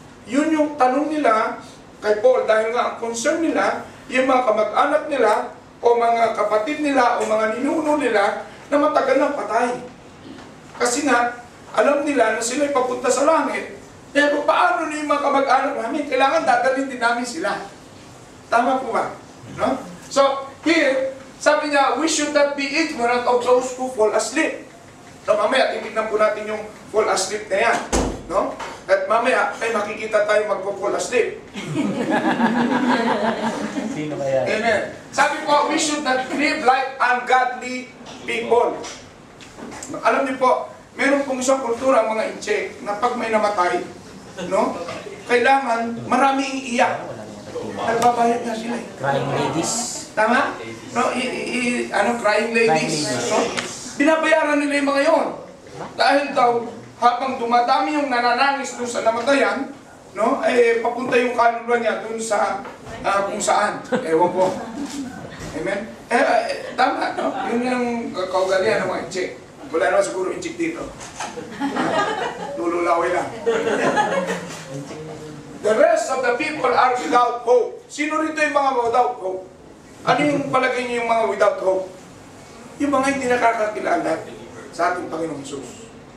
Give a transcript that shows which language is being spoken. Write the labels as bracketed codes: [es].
[tl] Yun yung tanong nila kay Paul, dahil nga ang concern nila, yung mga kamag-anak nila, o mga kapatid nila, o mga ninuno nila, na matagal ng patay. Kasi nga, alam nila na sila'y papunta sa langit. Pero paano na yung mga kamag-anak namin? Kailangan dadalhin din namin sila. Tama po ba? No? [en] So, here, [tl] sabi niya, [en] we should not be ignorant of those who fall asleep. [tl] No, mamaya, titignan po natin yung fall asleep na yan. No? At mamaya, ay makikita tayo magpo-fall asleep. Sino kaya? Amen. Sabi po, [en] we should not grieve like ungodly people. [tl] Alam niyo po, meron pong isang kultura ang mga incheck na pag may namatay, no? Kailangan maraming iiyak. Nagbabayad na sila eh. [en] Crying ladies. [tl] Tama? [en] No, crying ladies. No? [tl] Binabayaran nila yung mga yon. Dahil daw, habang dumadami yung nananangis doon sa namatayan, no, eh, papunta yung kaluluwa niya doon sa kung saan. Ewan ko. Amen? Tama, no? Yun yung kaugalian ng mga incheck. Wala naman siguro incheck dito. Lululaway lang. [en] The rest of the people are without hope. [tl] Sino rito yung mga [en] without hope? [tl] Ano yung palagay niyo yung mga [en] without hope? [tl] Yung mga hindi nakakakilala sa ating Panginoong Hesus.